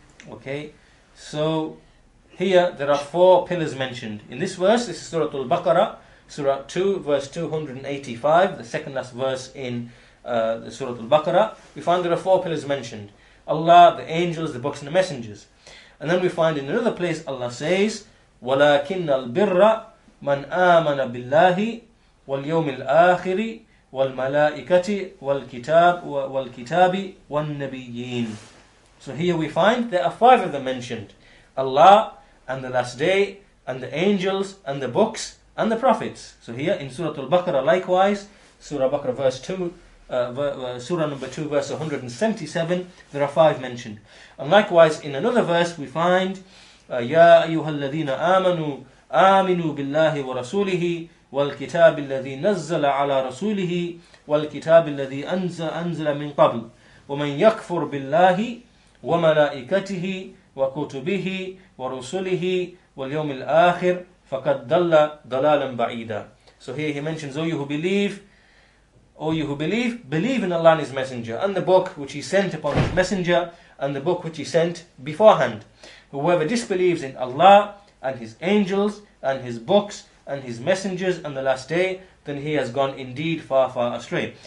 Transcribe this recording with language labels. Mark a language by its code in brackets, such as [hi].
[en] Okay, so here there are 4 pillars mentioned in this verse. This is Surah Al-Baqarah, Surah 2, verse 285, the second last verse in the Surah Al-Baqarah. We find there are 4 pillars mentioned: Allah, the angels, the books and the messengers. And then we find in another place Allah says, [ar] وَلَكِنَّ الْبِرَّ مَنْ آمَنَ بِاللَّهِ وَالْيَوْمِ الْآخِرِ وَالْمَلَائِكَةِ وَالْكِتَابِ وَالنَّبِيِّينَ. [en] So here we find there are 5 of them mentioned: Allah and the last day and the angels and the books and the prophets. So here in Surah Al-Baqarah likewise, Surah Al-Baqarah verse 2, Surah number 2 verse 177, there are 5 mentioned. And likewise in another verse we find [ar] يَا أَيُّهَا الَّذِينَ آمَنُوا آمِنُوا بِاللَّهِ وَرَسُولِهِ وَالْكِتَابِ الَّذِي نَزَّلَ عَلَى رَسُولِهِ وَالْكِتَابِ الَّذِي أَنزَلَ مِنْ قَبْلِ وَمَنْ يَكْفُرْ بِاللَّهِ وَمَلَائِكَتِهِ وَكُتُبِهِ وَرُسُلِهِ وَالْيَوْمِ الْآخِرِ فَقَدْ ضَلَّ ضَلَالًا بَعِيدًا. [en] So here he mentions, O you who believe, believe in Allah and His Messenger, and the book which He sent upon His Messenger, and the book which He sent beforehand. Whoever disbelieves in Allah and His angels and His books and His messengers and the last day, then he has gone indeed far, far astray.